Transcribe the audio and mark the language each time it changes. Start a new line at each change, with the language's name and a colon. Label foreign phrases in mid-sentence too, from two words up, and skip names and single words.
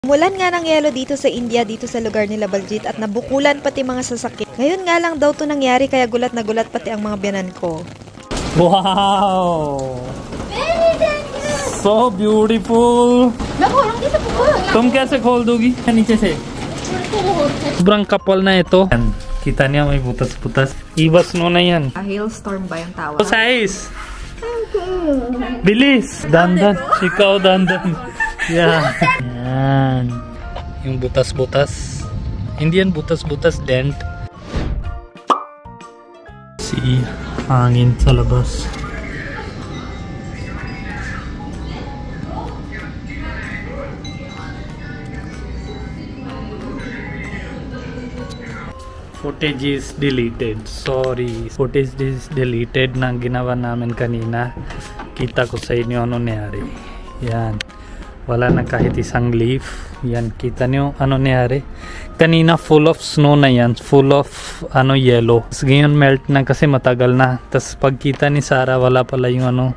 Filipino: Umulan nga ng yelo dito sa India, dito sa lugar nila Baljit at nabukulan pati mga sasakyan. Ngayon nga lang daw to nangyari kaya gulat na gulat pati ang mga biyanan ko.
English: Wow! So beautiful!
Hindi: तुम कैसे खोल दोगी? नीचे से.
Filipino: Sobrang kapal na ito. Kita niya may butas-butas. Ibas no na yan. A hailstorm ba yung tawag? Size! Bilis! Dandan. Ikaw dandan. Yan. Yan. Yung butas-butas. Hindi yan butas-butas, dent. See, hangin sa labas.
English: Footage is deleted. Sorry. Footage is deleted
Filipino: na ginawa namin kanina. Kita ko sa inyo ano nangyari. Yan. Wala na kahit isang leaf. Yan. Kita nyo ano nangyari. Kanina
English: full of snow
Filipino: na yan.
English: Full of ano yellow.
Filipino: Tapos ngayon melt na kasi matagal na. Tapos pagkita ni Sarah wala pala yung ano.